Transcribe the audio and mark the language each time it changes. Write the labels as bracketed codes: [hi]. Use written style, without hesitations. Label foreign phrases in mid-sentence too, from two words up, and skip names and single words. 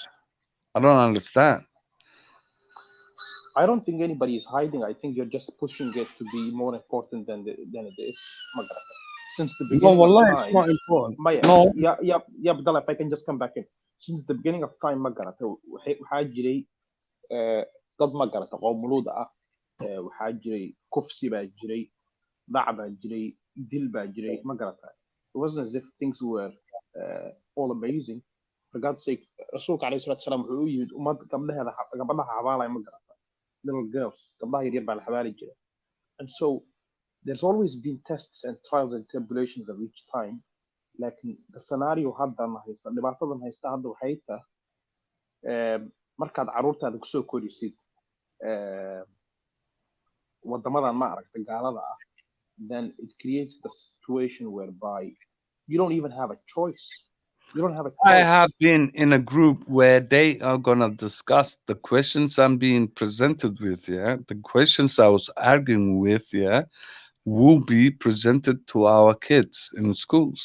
[en] I don't understand. I don't think anybody is hiding. I think you're just pushing it to be more important than it is, Magarata. Since the No, beginning of wallah, it's time, not important. [so] Maya, [en] No. yeah, Abdallah, if I can just come back in. Since the beginning of time, [so] Magarata, waxaa jiray dad Magarata qoomuluud ah, waxaa jiray kufsi baa jiray, dhac baa jiray, dil baa jiray, Magarata. [en] It wasn't as if things were all amazing. For God's sake, [so] Rasuulka alayhi salatu wasalam wuxuu u yimid ummad gabadhaha xabaalaya, Magarata. [en] Little girls, [so] gabdhaha yaryar baa la xabaali jiray. [en] And so there's always been tests and trials and tribulations of each time. Like the scenario [so] haddan haysta, dhibaatadan haysta hadda waxay tahay markaad caruurtaada kusoo korisid wadamadan ma aragta gaalada ah, [en] then it creates the situation whereby you don't even have a choice. You don't have a I choice. have been in a group where they are gonna discuss the questions I'm being presented with. Yeah, the questions I was arguing with. Yeah, will be presented to our kids in schools.